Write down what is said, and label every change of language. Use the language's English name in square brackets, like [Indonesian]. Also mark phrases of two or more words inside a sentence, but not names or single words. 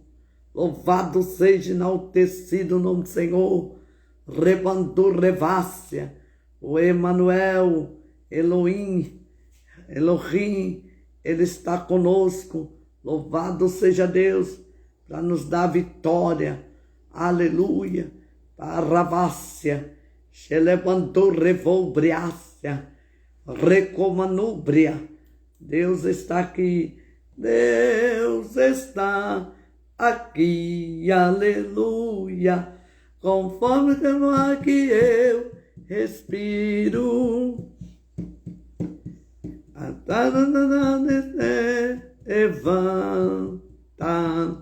[Portuguese] Louvado seja, enaltecido o nome do Senhor. Rebandu revácia. O Emanuel, Elohim, Ele está conosco. Louvado seja Deus para nos dar vitória. Aleluia. Paravácia. Xelebandu revolbriácia. Recomanúbria. Deus está aqui. Deus está aqui. Aleluia. Conforme o ar que eu respiro. Levanta.